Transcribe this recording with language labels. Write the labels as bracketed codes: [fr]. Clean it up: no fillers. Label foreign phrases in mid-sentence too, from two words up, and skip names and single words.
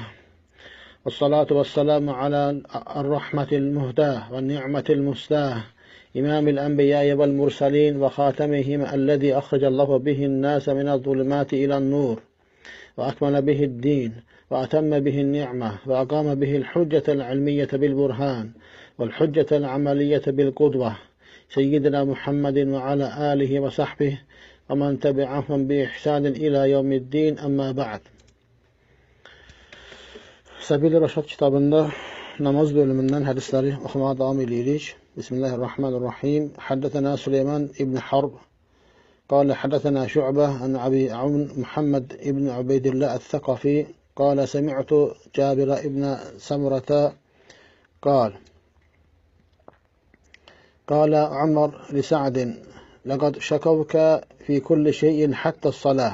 [ar] والصلاة والسلام على الرحمة المهداة والنعمة المسداة، إمام الأنبياء والمرسلين وخاتمهم، الذي أخرج الله به الناس من الظلمات إلى النور، وأكمل به الدين، وأتم به النعمة، وأقام به الحجة العلمية بالبرهان، والحجة العملية بالقدوة، سيدنا محمد وعلى آله وصحبه ومن تبعهم بإحسان إلى يوم الدين. أما بعد. [az] Səbil-i Rəşad kitabında namaz bölümündən hədisləri oxumağa davam edirik. Bismillahirrahmanirrahim. [ar] Həddətənə Süleyman ibn Harb قال حدثنا شعبة عن أبي عون محمد ابن عبيد الله الثقفي قال سمعت جابر ابن سمرة قال عمر لسعد: لقد شكوك في كل شيء حتى الصلاة.